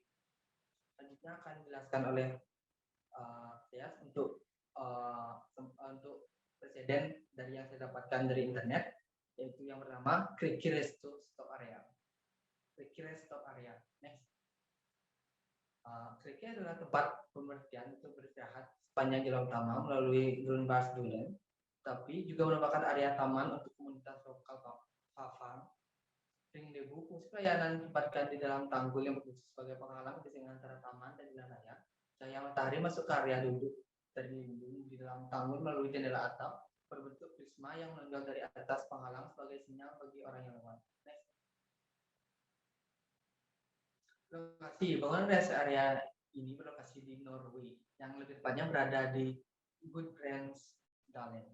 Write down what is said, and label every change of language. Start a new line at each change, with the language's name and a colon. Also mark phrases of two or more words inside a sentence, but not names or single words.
Indonesian: Selanjutnya akan dijelaskan oleh saya untuk presiden dari yang saya dapatkan dari internet, yaitu yang pertama Kriki Resto Stop Area. Kriki Stop Area. Next. Kriki adalah tempat pemberhentian untuk beristirahat sepanjang jalan utama melalui Grunbars Dunen, tapi juga merupakan area taman untuk komunitas lokal Pavang. Ring debu, fungsi pelayanan ditempatkan di dalam tanggul yang berfungsi sebagai penghalang kesengan antara taman dan jalan raya. Cahaya matahari masuk ke area duduk terlindung di dalam tanggul melalui jendela atap berbentuk prisma yang menonjol dari atas penghalang sebagai sinyal bagi orang yang lewat. Lokasi bangunan
English: rest area
Indonesian: ini berlokasi di Norway, yang lebih tepatnya berada di Gudbrandsdalen.